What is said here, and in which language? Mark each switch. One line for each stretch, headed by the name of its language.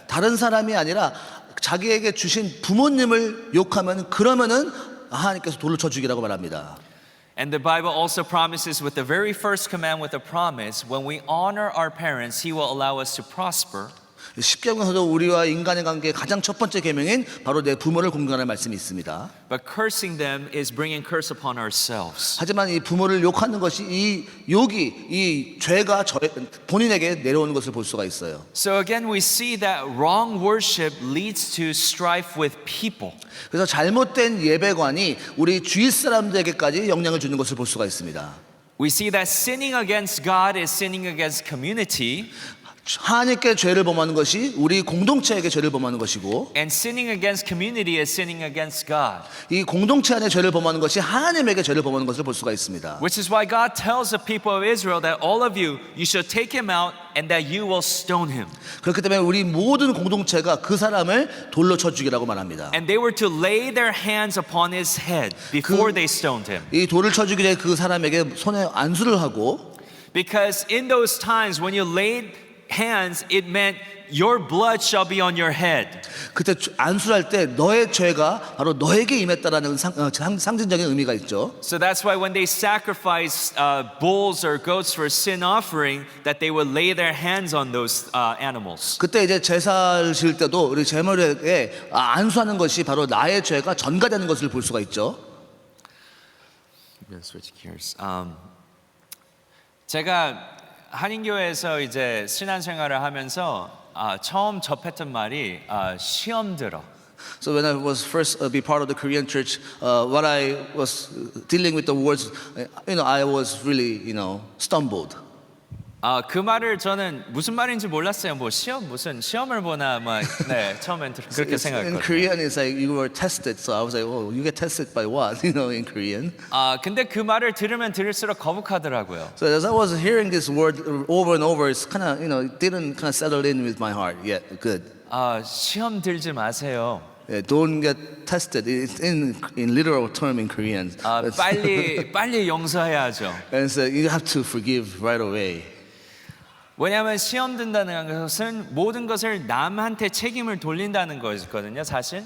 Korean: 다른 사람이 아니라 자기에게 주신 부모님을 욕하면 그러면은 하나님께서 돌로 쳐 죽이라고 말합니다.
English: And the Bible also promises with the very first command with a promise, when we honor our parents, he will allow us to prosper.
Korean: 십계명에서도 우리와 인간의 관계의 가장 첫 번째 계명인 바로 내 부모를 공경하는 말씀이 있습니다.
English: But cursing them is bringing curse upon ourselves.
Korean: 하지만 이 부모를 욕하는 것이 이 욕이 이 죄가 본인에게 내려오는 것을 볼 수가 있어요.
English: So again we see that wrong worship leads to strife with people.
Korean: 그래서 잘못된 예배관이 우리 주위 사람들에게까지 영향을 주는 것을 볼 수가 있습니다.
English: We see that sinning against God is sinning against community.
Korean: 하나님께 죄를 범하는 것이 우리 공동체에게 죄를 범하는 것이고,
English: And sinning against community is sinning against God.
Korean: 이 공동체 안에 죄를 범하는 것이 하나님에게 죄를 범하는 것을 볼 수가 있습니다.
English: Which is why God tells the people of Israel that all of you should take him out and that you will stone him.
Korean: 그렇기 때문에 우리 모든 공동체가 그 사람을 돌로 쳐 죽이라고 말합니다.
English: And they were to lay their hands upon his head before they stoned him.
Korean: 이 돌을 쳐 죽이기 전에 그 사람에게 손에 안수를 하고,
English: Because in those times when you laid hands, it meant your blood shall be on your head.
Korean: 그때 안수할 때 너의 죄가 바로 너에게 임했다라는 상징적인 의미가 있죠.
English: So that's why when they sacrifice bulls or goats for sin offering, that they would lay their hands on those animals.
Korean: 그때 이제 제사를 지을 때도 우리 제물에 안수하는 것이 바로 나의 죄가 전가되는 것을 볼 수가 있죠.
English: Switch gears.
Korean: 제가 한인교회에서 이제 신앙생활을 하면서 처음 접했던 말이 시험 들어.
English: So when I was first be part of the Korean church, what I was dealing with the words, I was really, stumbled.
Korean: 그 말을 저는 무슨 말인지 몰랐어요. 뭐 무슨 시험을 보나 네, 처음엔 그렇게
English: In
Korean: 생각했거든요.
English: Korean, it's like you were tested. So I was like, oh, you get tested by what? In Korean.
Korean: 근데 그 말을 들으면 들을수록 거북하더라고요.
English: So as I was hearing this word over and over, it's kind of, it didn't kind of settle in with my heart yet. Good.
Korean: 시험 들지 마세요.
English: Yeah, don't get tested. It's in literal term in Korean.
Korean: 빨리 용서해야죠.
English: And so you have to forgive right away.
Korean: 왜냐하면 시험 든다는 것은 모든 것을 남한테 책임을 돌린다는 것이거든요, 사실.